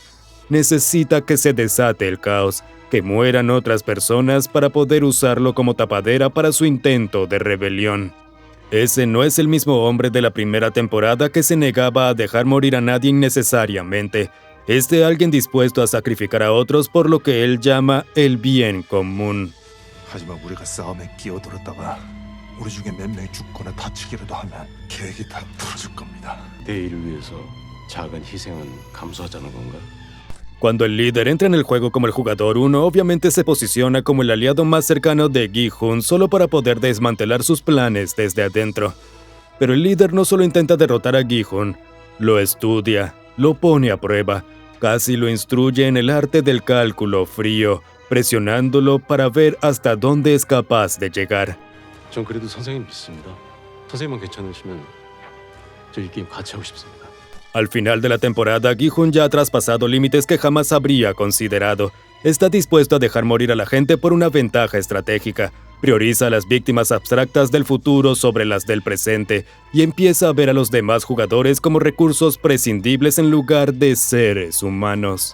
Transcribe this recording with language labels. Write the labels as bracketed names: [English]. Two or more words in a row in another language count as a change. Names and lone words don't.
[Spanish] Necesita que se desate el caos, que mueran otras personas para poder usarlo como tapadera para su intento de rebelión. Ese no es el mismo hombre de la primera temporada que se negaba a dejar morir a nadie innecesariamente. Es de alguien dispuesto a sacrificar a otros por lo que él llama el bien común. [Korean] 하지만 우리가 싸움에 끼어들었다가 우리 중에 몇 명이 죽거나 다치기라도 하면 계획이 다 풀어질 겁니다. 내일을 위해서 작은 희생은 감수하자는 건가? [Spanish] Cuando el líder entra en el juego como el jugador 1, obviamente se posiciona como el aliado más cercano de Gi-hun solo para poder desmantelar sus planes desde adentro. Pero el líder no solo intenta derrotar a Gi-hun, lo estudia, lo pone a prueba, casi lo instruye en el arte del cálculo frío, presionándolo para ver hasta dónde es capaz de llegar. [Korean] 전 그래도 선생님 믿습니다. 선생님만 괜찮으시면 저 이 게임 같이 하고 싶습니다. [Spanish] Al final de la temporada, Gi-hun ya ha traspasado límites que jamás habría considerado. Está dispuesto a dejar morir a la gente por una ventaja estratégica. Prioriza a las víctimas abstractas del futuro sobre las del presente y empieza a ver a los demás jugadores como recursos prescindibles en lugar de seres humanos.